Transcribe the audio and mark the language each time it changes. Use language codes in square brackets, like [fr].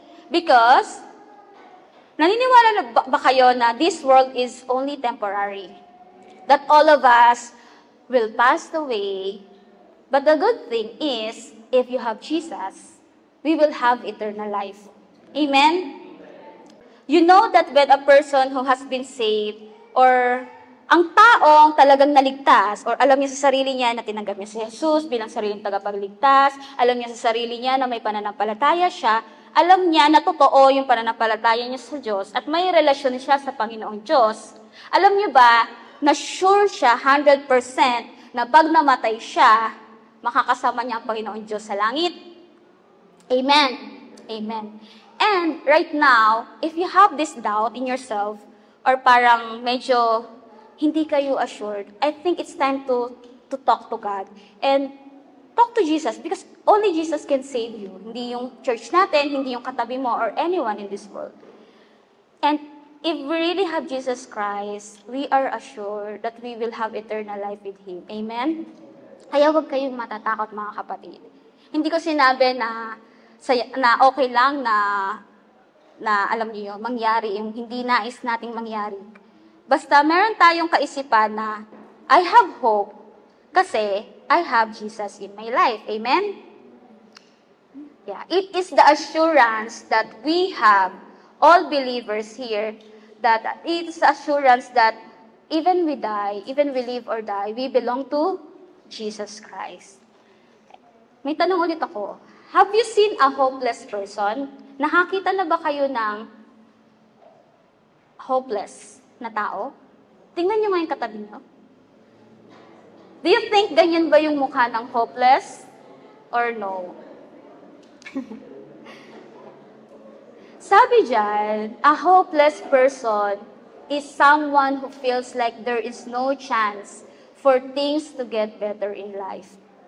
[en] Because [tl] naniniwala na ba kayo na [en] this world is only temporary? That all of us will pass away. But the good thing is, if you have Jesus, we will have eternal life. Amen? You know that when a person who has been saved, [tl] or ang taong talagang naligtas, or alam niya sa sarili niya na tinanggap niya si Jesus bilang sariling tagapagligtas, alam niya sa sarili niya na may pananampalataya siya, alam niya na totoo yung pananampalataya niya sa Diyos at may relasyon siya sa Panginoong Diyos. Alam niyo ba na sure siya 100% na pag namatay siya, makakasama niya ang Panginoong Diyos sa langit? Amen. Amen. [en] And right now, if you have this doubt in yourself, or [tl] parang medyo hindi kayo [en] assured, I think it's time to talk to God. And talk to Jesus because only Jesus can save you. [tl] Hindi yung church natin, hindi yung katabi mo, [en] or anyone in this world. And if we really have Jesus Christ, we are assured that we will have eternal life with Him. Amen? [tl] Kaya huwag kayong matatakot, mga kapatid. Hindi ko sinabi na okay lang na alam niyo, mangyari yung hindi nais nating mangyari. Basta meron tayong kaisipan na [en] I have hope [tl] kasi [en] I have Jesus in my life. Amen? Yeah, it is the assurance that we have, all believers here, that it is the assurance that even we die, even we live or die, we belong to Jesus Christ. [tl] May tanong ulit ako. [en] Have you seen a hopeless person? [tl] Nakakita na ba kayo ng hopeless na tao? Tingnan niyo nga yung katabi niyo. [en] Do you think [tl] ganyan ba yung mukha ng hopeless? [en] Or no? [tl] Sabi dyan, [en] a hopeless person is someone who feels like there is no chance for things to get better in life.